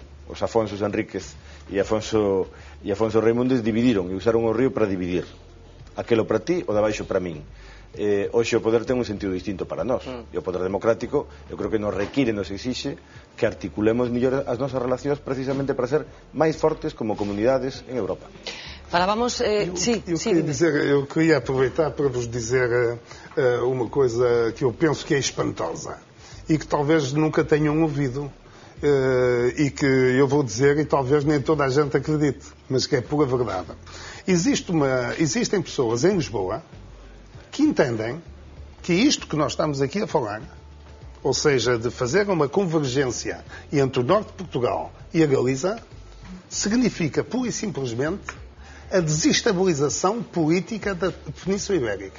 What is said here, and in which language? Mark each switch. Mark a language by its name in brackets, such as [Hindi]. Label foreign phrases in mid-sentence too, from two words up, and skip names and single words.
[Galician] Os Afonsos Enríquez e Afonso Raimundes dividiron e usaron o río para dividir. Aquelo para ti, o de baixo para min. Hoxe o poder ten un sentido distinto para nós. E o poder democrático, eu creo que nos require, nos exixe que articulemos mellor as nosas relacións precisamente para ser máis fortes como comunidades en Europa. Falábamos... [Portuguese] Eu queria aproveitar para vos dizer uma coisa que eu penso que é espantosa e que talvez nunca tenham ouvido e que eu vou dizer e talvez nem toda a gente acredite, mas que é pura verdade. Existem pessoas em Lisboa que entendem que isto que nós estamos aqui a falar, ou seja, de fazer uma convergência entre o norte de Portugal e a Galiza, significa pura e simplesmente a desestabilização política da Península Ibérica.